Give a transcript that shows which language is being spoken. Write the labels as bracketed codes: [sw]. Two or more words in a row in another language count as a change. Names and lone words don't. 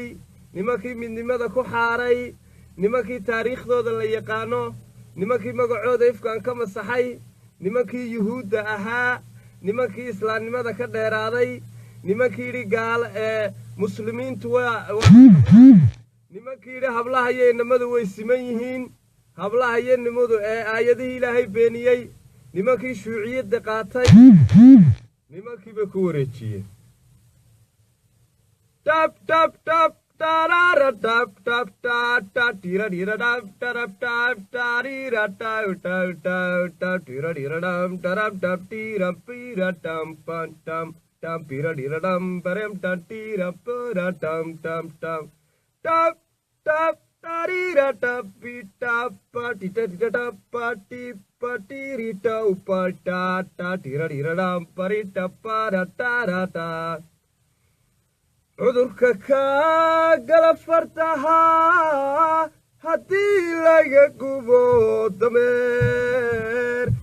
[so] nimankii midnimada ku xaaray nimankii taariikhdooda la yaqaano nimankii magacooda ifkaan ka masaxay nimankii yuhuudda ahaa nimankii islaamnimada ka dheeraaday nimankii yidhi gaala muslimiintu nimankii yidhi hablaha iyo inamadu way siman yihiin hablaha iyo nimadu aayadihii ilaahay beeniyey nimankii shuuciyadda qaatay nimankiiba ku wareejiyeen tap tarara tap tira tira tarira tira tira pira tam pira tira parem tira pura tam tap tarira tapita patita patirita upata tira parita para tarata cudurka kaa gala fartaha haddii laga gubo dameer